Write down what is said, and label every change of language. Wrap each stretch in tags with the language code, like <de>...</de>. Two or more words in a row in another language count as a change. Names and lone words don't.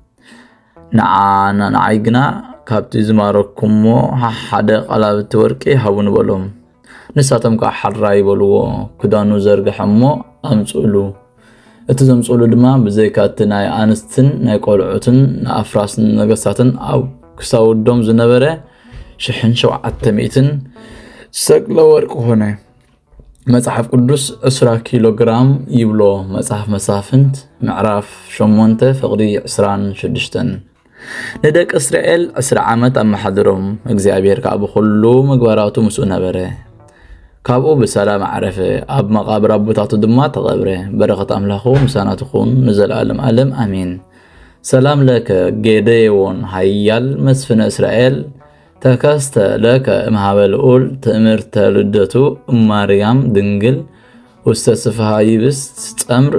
<ti>ንዓይ ግና ካብቲ ዝማረኩሞ ሓደ ቐላብቲ ወርቂ ሃቡን በሎም። ንሳቶም ከዓ ሓራ ይበልዎ። ክዳኑ ዘርግሐ እሞ ኣምፅእሉ። እቲ ዘምፅእሉ ድማ ብዘይካ እቲ ናይ ኣንስትን ናይ ቆልዑትን ንኣፍራስን ነገሥታትን ኣብ ክሳውዶም ዝነበረ 700 ሰቅለ ወርቂ ሆነ። መጽሐፍ ቅዱስ 20 ኪሎ ግራም ይብሎ። መጽሐፍ መሳፍንት ምዕራፍ 8 ፍቕዲ 26። ንደቂ እስራኤል 20 ዓመት ኣመሓድሮም። እግዚአብሔር ከዓ ብኩሉ ምግባራቱ ምስኡ ነበረ። ካብኡ ብሰላም ዓረፈ። ኣብ መቃብር ኣቦታቱ ድማ ተቐብረ። በረኸት ኣምላኹ ምሳናቱ ይኹን ንዘለዓለም ዓለም ኣሜን።</ti> <gez>ሰላም ለከ ጌዴዎን ሃያል መስፍነ እስራኤል ተከስተ ለከ እምሃበ ልዑል ትእምርተ ልደቱ እማርያም ድንግል ውስተ ስፍሃ ይብስት ጸምር</gez>